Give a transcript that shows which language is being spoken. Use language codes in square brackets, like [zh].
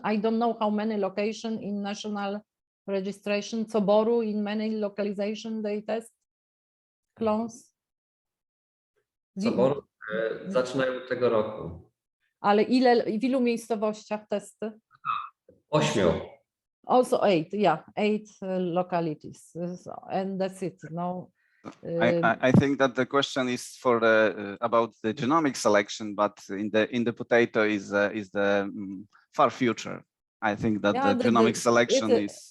[en] I don't know how many locations in national registration. Coboru, in many localization they test clones. [pl] Coboru zaczynają tego roku. Ale w ilu miejscowościach testy? 8. [en] Also 8, yeah, 8 localities, and that's it. No, I think that the question is for the about the genomic selection, but in the potato is the far future. I think that the genomic selection